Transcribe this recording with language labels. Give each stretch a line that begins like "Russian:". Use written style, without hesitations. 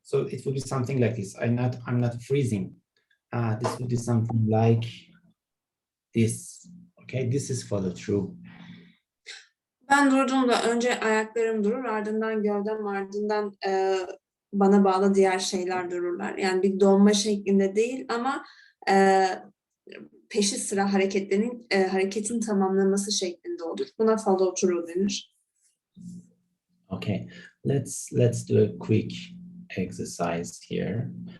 English: So it will be something like this. I'm not freezing. This would be something like this. Okay, this is follow through.
Turkish: Ben durduğumda önce ayaklarım durur, ardından gövdem, ardından bana bağlı diğer şeyler dururlar. Yani bir donma şeklinde değil ama peşi sıra hareketin tamamlaması şeklinde olur. Buna follow through denir.
English: Okay, let's do a quick exercise here.